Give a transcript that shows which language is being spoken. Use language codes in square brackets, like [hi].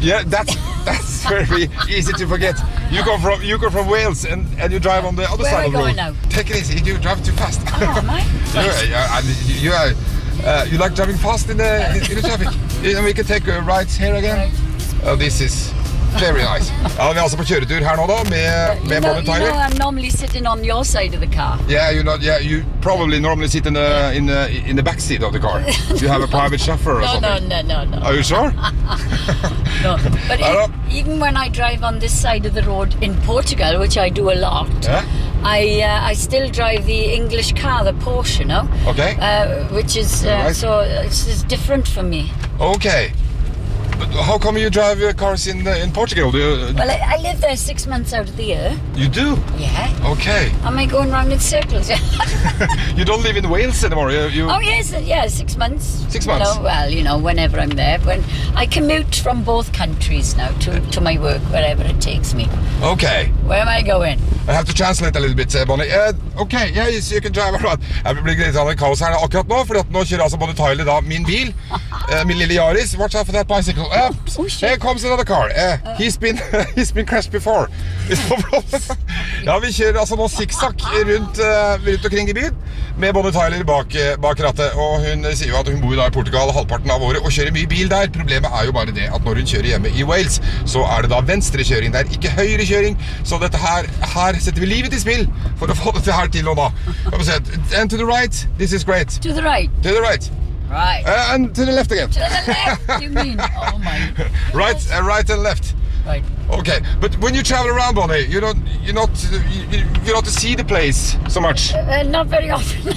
[en] Yeah, that's very easy to forget. You go from Wales and you drive on the other Where side of the road. Where are you going now? Take it easy. You drive too fast. Oh, am I? You are. You like driving fast in the traffic? And we can take rides here again? Right. Oh, this is very nice. [no] Ja, vi altså på kjøretur her nå da, med Bonnie Tyler. [en] You know, I'm normally sitting on your side of the car. Yeah, you probably normally sit in the back seat of the car. You have a private chauffeur or something. No. Are you sure? No, but even when I drive on this side of the road in Portugal, which I do a lot, I still drive the English car, the Porsche, you know? Okay. Which is it's different for me. Okay. But how come you drive your cars in Portugal? Do you, well, I live there 6 months out of the year. You do? Yeah. Okay. Am I going round in circles? You don't live in Wales anymore? Yes, 6 months. 6 months? You know, well, you know, whenever I'm there. When I commute from both countries now to my work, wherever it takes me. Okay. Where am I going? I have to translate a little bit, Bonnie. Okay, yeah, yes, you can drive around. [no] Jeg vil bli litt av en kaos her akkurat nå, for nå kjører altså både Tyler da min bil, min lille Yaris. [en] Watch out for that bicycle. Here comes another car. He's been crashed before. It's no problem. [no] Ja, vi kjører altså nå zigzag rundt omkring I byen, med Bonnie Tyler bak rattet. Og hun sier jo at hun bor da I Portugal halvparten av året, og kjører mye bil der. Problemet jo bare det at når hun kjører hjemme I Wales, så det da venstre kjøring der, ikke høyre kjøring. Så dette her setter vi livet I spill for å få det her til nå da. [en] And to the right, this is great. To the right. To the right. Right. And to the left again. To the left, you mean? Oh my. Right, right and left. Right. Okay, but when you travel around, Bonnie, you don't see the place so much. Not very often.